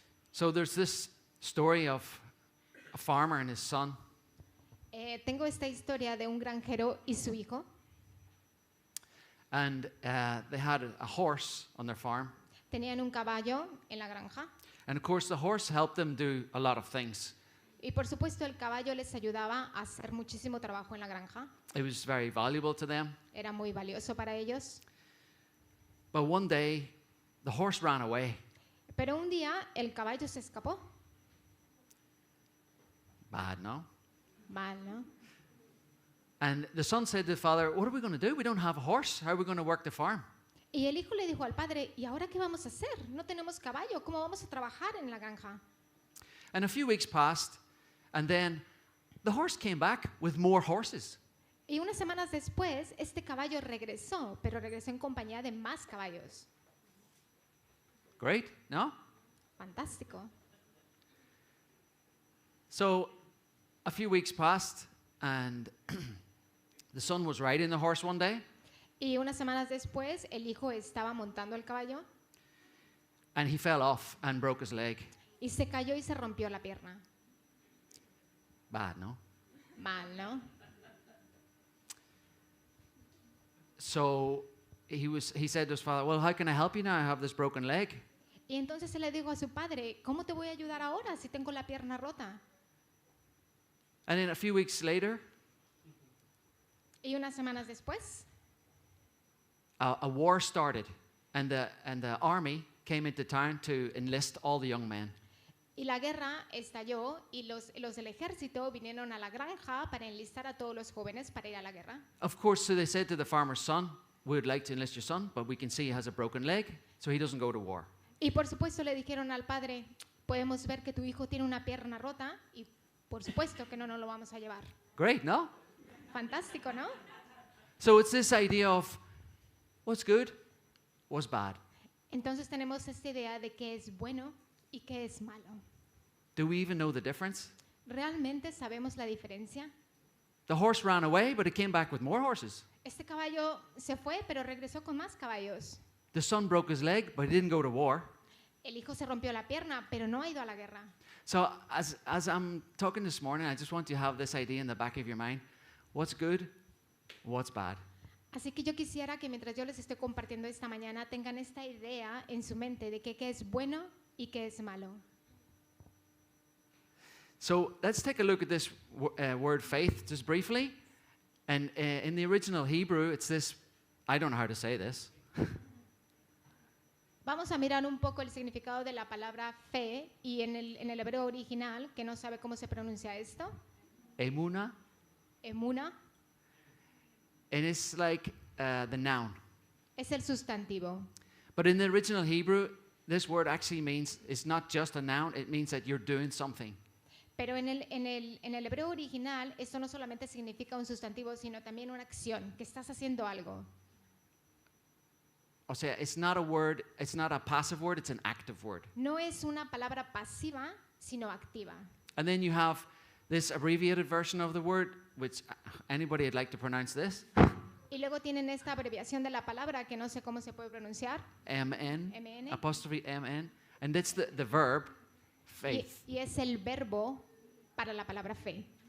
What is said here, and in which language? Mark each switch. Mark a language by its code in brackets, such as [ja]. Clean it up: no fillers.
[en] So there's this story of a farmer and his son. [es] Tengo esta historia de un granjero y su hijo. [en] And they had a horse on their farm. [es] Tenían un caballo en la granja. [en] And of course, the horse helped them do a lot of things. [es] Y por supuesto el caballo les ayudaba a hacer muchísimo trabajo en la granja. [en] It was very valuable to them. [es] Era muy valioso para ellos. [en] But one day, the horse ran away. [es] Pero un día el caballo se escapó. [en] Bad, no? [es] Mal, ¿no? [en] And the son said to the father, what are we going to do? We don't have a horse. How are we going to work the farm? [es] Y el hijo le dijo al padre, ¿y ahora qué vamos a hacer? No tenemos caballo, ¿cómo vamos a trabajar en la granja? [en] And a few weeks passed, and then the horse came back with more horses. [es] Y unas semanas después, este caballo regresó, pero regresó en compañía de más caballos. [en] Great, no? [es] Fantástico. [en] So a few weeks passed, and the son was riding the horse one day, [es] Y unas semanas después, el hijo estaba montando el caballo [en] and he fell off and broke his leg. [es] y se cayó y se rompió la pierna. [en] Bad, no? [es] Mal, ¿no? [en] So he said to his father, well, how can I help you now? I have this broken leg. [es] Y entonces él le dijo a su padre, ¿cómo te voy a ayudar ahora si tengo la pierna rota? [en] And then a few weeks later, [es] Y unas semanas después, [en] a war started, and the army came into town to enlist all the young men. [es] y la guerra estalló y los del ejército vinieron a la granja para enlistar a todos los jóvenes para ir a la guerra. [en] Of course, so they said to the farmer's son, we would like to enlist your son, but we can see he has a broken leg, so he doesn't go to war. [es] Y por supuesto le dijeron al padre, podemos ver que tu hijo tiene una pierna rota y por supuesto que no nos lo vamos a llevar. [en] Great, no? [es] Fantástico, ¿no? [en] So it's this idea of what's good, what's bad. [es] Entonces tenemos esta idea de qué es bueno y qué es malo. [en] Do we even know the difference? [es] ¿Realmente sabemos la diferencia? [en] The horse ran away, but it came back with more horses. [es] Este caballo se fue, pero regresó con más caballos. [en] The son broke his leg, but he didn't go to war. [es] El hijo se rompió la pierna, pero no ha ido a la guerra. [en] So as I'm talking this morning, I just want you to have this idea in the back of your mind. What's good, what's bad. [es] Así que yo quisiera que mientras yo les estoy compartiendo esta mañana tengan esta idea en su mente de que qué es bueno y qué es malo. [en] So let's take a look at this word faith just briefly. And in the original Hebrew, it's this, I don't know how to say this. [es] Vamos a mirar un poco el significado de la palabra fe y en el hebreo original, que no sabe cómo se pronuncia esto, [he] Emuna, emuna, [en] and it's like the noun. [es] es el sustantivo. [en] But in the original Hebrew, this word actually means it's not just a noun, it means that you're doing something. [es] Pero en el hebreo original, esto no solamente significa un sustantivo, sino también una acción, que estás haciendo algo. O sea, [en] it's not a word, it's not a passive word, it's an active word. [es] No es una palabra pasiva, sino activa. [en] And then you have this abbreviated version of the word, which anybody would like to pronounce this? [es] Y luego tienen esta abreviación de la palabra, que no sé cómo se puede pronunciar, MN, MN. [en] apostrophe MN. And that's the verb, faith. [es] Y es el verbo para la palabra fe.